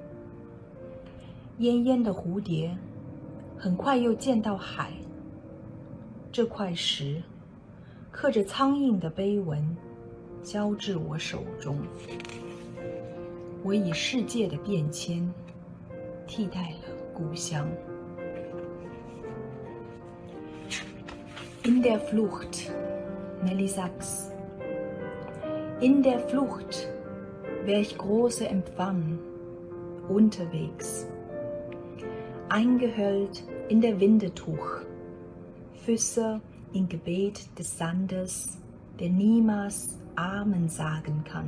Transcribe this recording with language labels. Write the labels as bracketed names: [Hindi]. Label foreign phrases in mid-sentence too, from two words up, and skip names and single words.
[Chinese] 奄奄的蝴蝶，很快又见到海。这块石，刻着苍蝇的碑文，交至我手中。我以世界的变迁替代了故乡。 [German] In der Flucht, Nelly Sachs. In der Flucht wär ich große Empfang, unterwegs. Eingehüllt in der Windetuch, Füße in Gebet des Sandes, der niemals Amen sagen kann.